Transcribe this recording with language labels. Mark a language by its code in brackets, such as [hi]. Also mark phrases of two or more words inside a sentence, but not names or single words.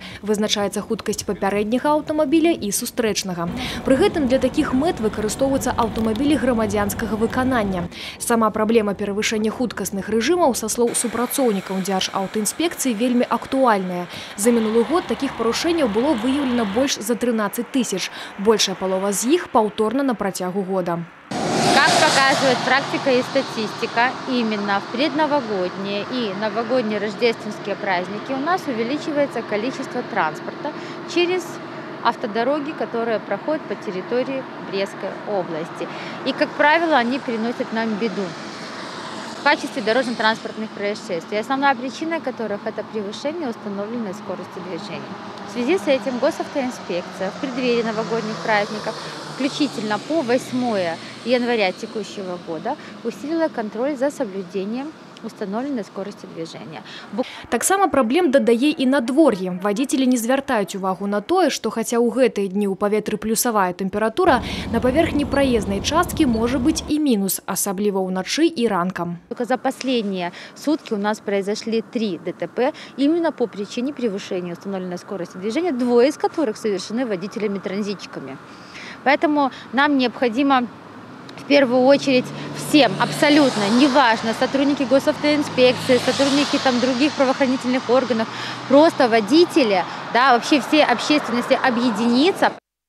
[be] Вызначаецца хуткасць папярэдняга аўтамабіля і сустрэчнага. Пры гэтым для такіх мэт выкарыстоўваюцца аўтамабілі грамадзянскага выканання. Сама праблема перавышэння хуткасных рэжымаў, са слоў супрацоўнікаў Дзяржаўтаінспекцыі, вельмі актуальная. За мінулы год такіх парушэнняў было выяўлена больш за 13 тысяч. [ru] Большая полова из них повторно на протягу года. Как показывает практика и статистика, именно в предновогодние и новогодние рождественские праздники у нас увеличивается количество транспорта через автодороги, которые проходят по территории Брестской области. И, как правило, они приносят нам беду в качестве дорожно-транспортных происшествий, основная причина которых – это превышение установленной скорости движения. В связи с этим Госавтоинспекция в преддверии новогодних праздников, включительно по 8 января текущего года, усилила контроль за соблюдением установленной скорости движения. [be] Так само праблем дадае і надвор'е. Вадзіцелі не звяртаюць увагу на тое, што хаця ў гэтыя дні ў паветры плюсавая тэмпература, на паверхні праезнай часткі можа быць і мінус, асабліва ўначы і ранкам. [ru] Только за последние сутки у нас произошли 3 ДТП именно по причине превышения установленной скорости движения, 2 из которых совершены водителями-транзитчиками. Поэтому нам необходимо в первую очередь всем, абсолютно, неважно, сотрудники Госавтоинспекции, сотрудники других правоохранительных органов, просто водители, да, вообще все общественности объединиться.